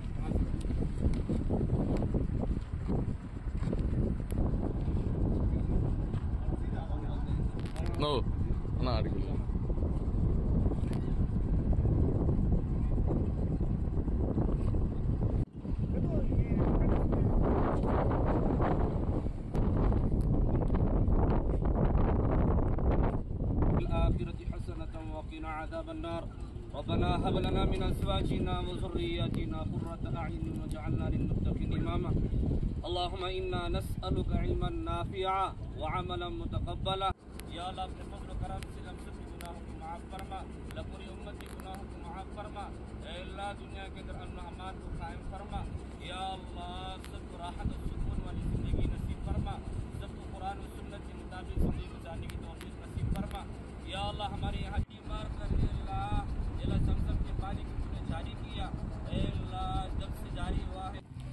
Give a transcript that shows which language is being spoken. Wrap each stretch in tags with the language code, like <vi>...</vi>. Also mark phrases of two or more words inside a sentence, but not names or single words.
<te>నో అన్నా అడిగి</te> <ar>الآخرة حسنة وقنا عذاب النار ربنا هب لنا من أزواجنا وذرياتنا قرة أعين واجعلنا للمتقين إماما اللهم إنا نسألك علما نافعا وعملا متقبلا يا الله بفضل وكرم</ar> <ur>سلم سب گناہوں کو معاف فرما لپوری امت کے گناہوں کو معاف فرما اے اللہ دنیا کے اندر امن و امان کو قائم فرما یا اللہ سب کو راحت و سکون والی زندگی نصیب فرما سب کو قرآن و سنت کے مطابق زندگی گزارنے کی توفیق نصیب فرما یا اللہ ہمارے یہاں بیمار کر دے اللہ زمزم کے پانی کو تم نے جاری کیا اے اللہ جب سے جاری ہوا ہے</ur>